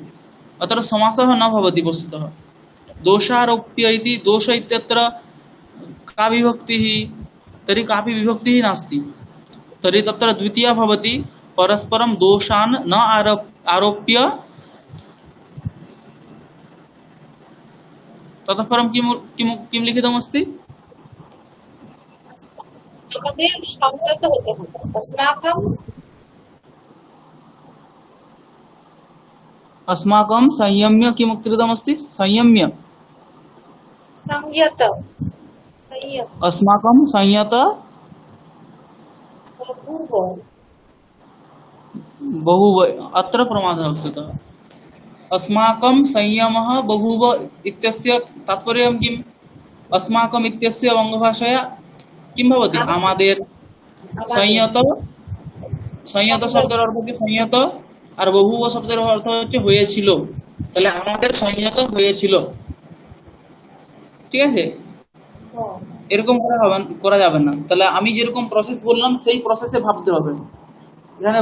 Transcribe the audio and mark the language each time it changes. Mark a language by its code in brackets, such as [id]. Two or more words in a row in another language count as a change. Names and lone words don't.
[sa] अत्र समासः न भवति वस्तुतः। दोषारोप्य इति दोष इत्यत्र का विभक्तिः? तर्हि कापि विभक्तिः नास्ति। तर्हि तत्र द्वितीया भवति परस्परं दोषान् न आरोप्य। ततः परं किं किं किं लिखितमस्ति? [bn] আমাদের সংযত হতে হবে। [sa] अस्माकं संयम्य किं कृतमस्ति? संयम्य সংযত संयत अस्माकं संयत बहु बहुव अत्र प्रमादः कृतः। अस्माकं संयमः बहुव इत्यस्य तात्पर्यं किम्? अस्माकम् इत्यस्य बङ्गभाषया किं भवति? [bn] आमादेर। [sa] संयत संयत [bn] শব্দের অর্থ কি? সংযত। আর বহুব শব্দের অর্থ হচ্ছে হয়েছিল। তাহলে আমাদের সংযত হয়েছিল। ঠিক আছে? এরকম করা যাবে না। তাহলে আমি যেরকম প্রসেস বললাম সেই প্রসেসে ভাবতে হবে।